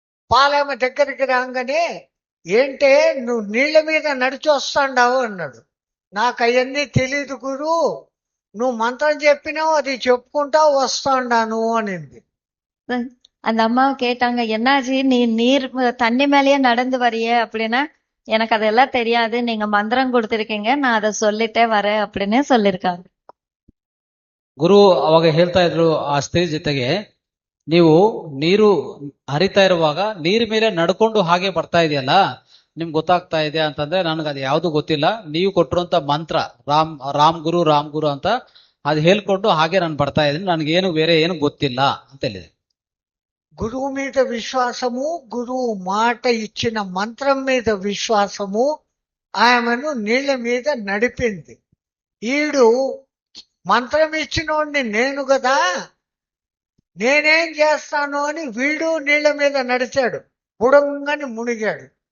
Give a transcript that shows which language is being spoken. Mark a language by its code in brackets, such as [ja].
[te] పాలెమ దగ్గరికి రాగానే, ఏంటే నువ్వు నీళ్ల మీద నడిచి వస్తాండావు అన్నాడు. నాకు అవన్నీ తెలీదు గురు, నువ్వు మంత్రం చెప్పినావు, అది చెప్పుకుంటా వస్తాండాను అనింది. [ta] அந்த அம்மாவை கேட்டாங்க, என்னாச்சு நீ தண்ணி மேலேயே நடந்து வரிய அப்படின்னா, எனக்கு அதெல்லாம் தெரியாது, நீங்க மந்திரம் கொடுத்திருக்கீங்க, நான் அதை சொல்லிட்டே வரேன் அப்படின்னு சொல்லிருக்காங்க. [kn] ಗುರು ಅವಾಗ ಹೇಳ್ತಾ ಇದ್ರು ಆ ಸ್ತ್ರೀ ಜೊತೆಗೆ, ನೀವು ನೀರು ಹರಿತಾ ಇರುವಾಗ ನೀರ್ ಮೇಲೆ ನಡ್ಕೊಂಡು ಹಾಗೆ ಬರ್ತಾ ಇದೆಯಲ್ಲ, ನಿಮ್ಗೆ ಗೊತ್ತಾಗ್ತಾ ಇದೆ ಅಂತಂದ್ರೆ ನನಗೆ ಅದು ಯಾವ್ದು ಗೊತ್ತಿಲ್ಲ, ನೀವು ಕೊಟ್ಟಿರುವಂತ ಮಂತ್ರ ರಾಮ್ ಗುರು ಅಂತ ಅದು ಹೇಳ್ಕೊಂಡು ಹಾಗೆ ನಾನು ಬರ್ತಾ ಇದ್ದೀನಿ, ನನಗೇನು ಬೇರೆ ಏನು ಗೊತ್ತಿಲ್ಲ ಅಂತ ಹೇಳಿದೆ. [te] గురువు మీద విశ్వాసము, గురువు మాట ఇచ్చిన మంత్రం మీద విశ్వాసము ఆమెను నీళ్ల మీద నడిపింది. ఈడు మంత్రం ఇచ్చినోడిని నేను కదా, నేనేం చేస్తాను అని వీడు నీళ్ల మీద నడిచాడు, బుడంగని మునిగాడు.